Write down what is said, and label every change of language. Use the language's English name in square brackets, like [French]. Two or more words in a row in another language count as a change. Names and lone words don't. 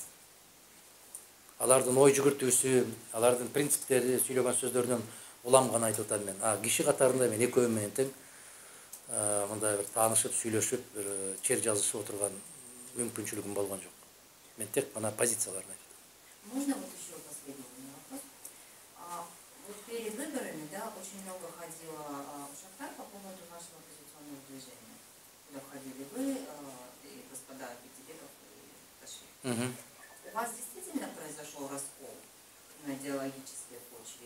[Kyrgyz] Алардын ой жүгүртүүсү, алардын принциптери, сүйлөгөн сөздөрүнөн уламган айтып атам мен. Киши катарында мен экөө менен тең мындай бир таанышып, сүйлөшүп, бир чер жазышып отурган мүмкүнчүлүгүм болгон жок. Мен тек гана позицияларды айтып атам. [Russian] Можно вот еще последний вопрос? Вот перед выборами, да, очень много ходило шахтар по поводу вашего оппозиционного движения. Куда входили вы и господа Пятибеков и Ташиев. У вас действительно произошел раскол на идеологической почве?